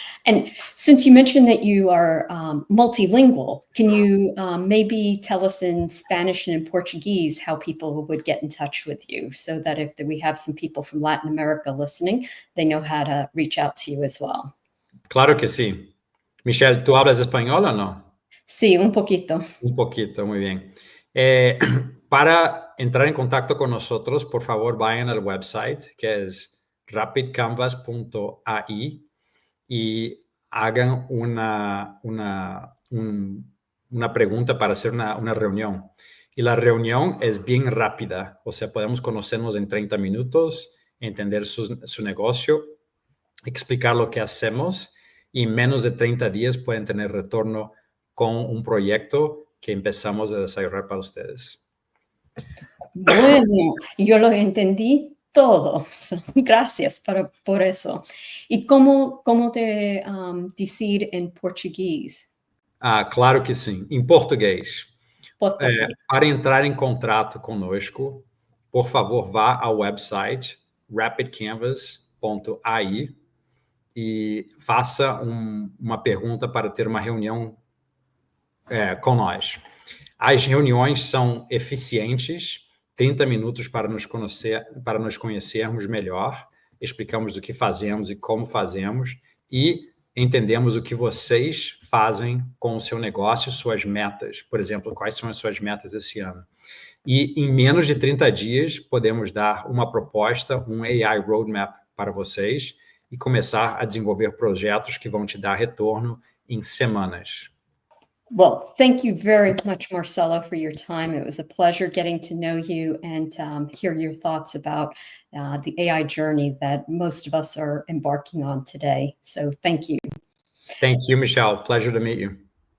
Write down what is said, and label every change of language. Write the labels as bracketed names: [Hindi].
[English] And since you mentioned that you are multilingual, can you maybe tell us in Spanish and in Portuguese how people would get in touch with you, so that if we have some people from Latin America listening, they know how to reach out to you as well? [Spanish] Claro que sí. Michelle, ¿tú hablas español o no? Sí, un poquito. Un poquito, muy bien. Para entrar en contacto con nosotros, por favor, vayan al website, que es rapidcanvas.ai, y hagan una pregunta para hacer una reunión. Y la reunión es bien rápida, o sea, podemos conocernos en 30 minutos, entender su negocio, explicar lo que hacemos, y en menos de 30 días pueden tener retorno con un proyecto que empezamos a desarrollar para ustedes. Bueno, yo lo entendí todo. Gracias por eso. ¿Y cómo te decir en português? [Portuguese] Claro que sim, em português. Português. Para entrar em contato conosco, por favor, vá ao website rapidcanvas.ai e faça uma pergunta para ter uma reunião com nós. As reuniões são eficientes, 30 minutos para nos conhecermos melhor, explicamos o que fazemos e como fazemos, e entendemos o que vocês fazem com o seu negócio, suas metas. Por exemplo, quais são as suas metas esse ano. E em menos de 30 dias, podemos dar uma proposta, um AI roadmap para vocês e começar a desenvolver projetos que vão te dar retorno em semanas. [English] Well, thank you very much, Marcelo, for your time. It was a pleasure getting to know you and hear your thoughts about the AI journey that most of us are embarking on today. So thank you. Thank you, Michelle. Pleasure to meet you.